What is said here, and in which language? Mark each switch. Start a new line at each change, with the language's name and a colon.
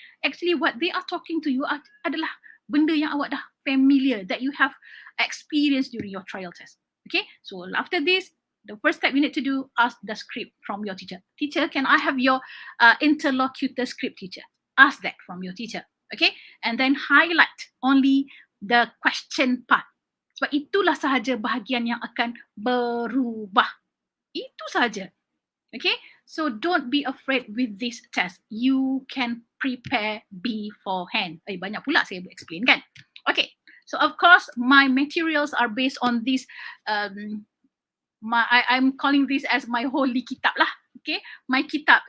English: Actually what they are talking to you
Malay: adalah benda yang awak dah familiar,
English: that you have experienced during your trial test. Okay, so after this, the first step you need to do, ask the script from your teacher. Teacher, can I have your interlocutor script, teacher? Ask that from your teacher. Okay, and then highlight only the question part.
Malay: Sebab itulah sahaja bahagian yang akan berubah. Itu sahaja.
English: Okay, so don't be afraid with this test. You can prepare beforehand.
Malay: Banyak pula saya explain kan.
English: Okay, so of course my materials are based on this. I'm calling this as my holy kitab lah. Okay, my kitab.